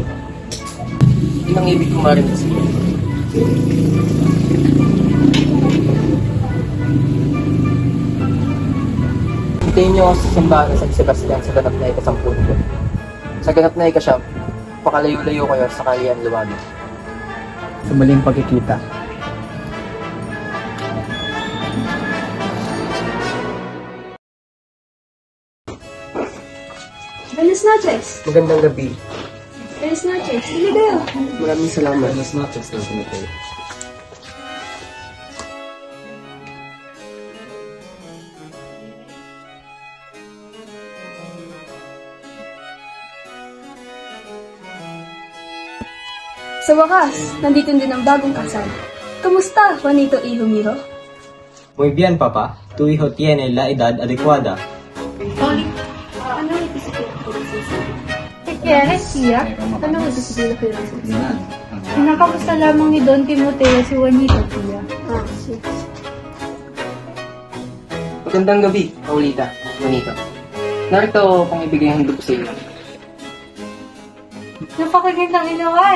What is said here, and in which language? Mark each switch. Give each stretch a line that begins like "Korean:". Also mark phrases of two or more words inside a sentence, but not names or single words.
Filipino: Yun ang ibig ko marinig sa iyo. Hintayin niyo ako sa simbahan ng San Sebastian sa ganap na ika-10 ko. Sa ganap na ika-9, pakalayo-layo kayo sa Kalayaan Luwano. Sa muling pagkikita.
Spanish: Buenas noches.
Filipino: Magandang gabi.
Spanish: Buenas noches.
Filipino: Hindi kayo. Maraming salamat.
Spanish: Buenas noches, Don Timoteo.
Filipino: Sa wakas, nandito din ang bagong kasal. Kamusta, Juanito y Humiro?
Spanish: Muy bien, Papa. Tu hijo tiene la edad adecuada.
Filipino: Ano yung disiplina ko ng sisi?
Spanish: ¿Qué quieres, tía?
Filipino: Ano yung disiplina ko ng sisi? Pinakamusta lamang ni Don Timoteo si Juanito, tía. Sige. Magandang gabi, Paulita. Bonito. Narito pang ibigay ang handog sa inyo. Napakagandang ilawan.